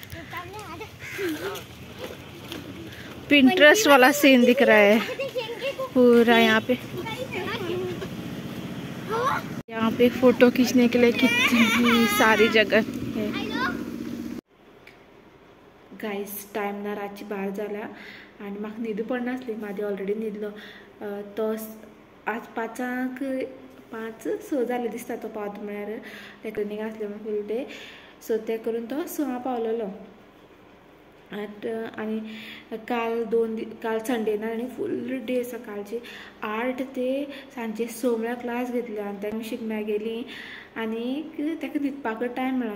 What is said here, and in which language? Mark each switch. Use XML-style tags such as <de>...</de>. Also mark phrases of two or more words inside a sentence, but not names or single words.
<hi>पिंटरेस्ट वाला सीन दिख रहा है। पूरा यहाँ पे फोटो खींचने के लिए कितनी सारी जगह है।</hi> <kok>गाईस टाइम ना रातची 12 जाला आणि म्हाका न्हिद पडनासली, म्हाजी ऑलरेडी न्हिदलो तो आज 5:06 जाले दिसता तो पावता म्हळ्यार ते क्लिनीक आसले</kok> <en>full day,</en> <kok>सो ते करून तो 6 पावलेलो। आणि काल संडे ना आणि</kok> <en>full day</en> <kok>सकाळची 8 ते सांजे 6 म्हळ्यार क्लास घेतली आणि तेन्ना शिगम्या गेली आणि ताका न्हिदपाक टायम मेळ्ळो।</kok>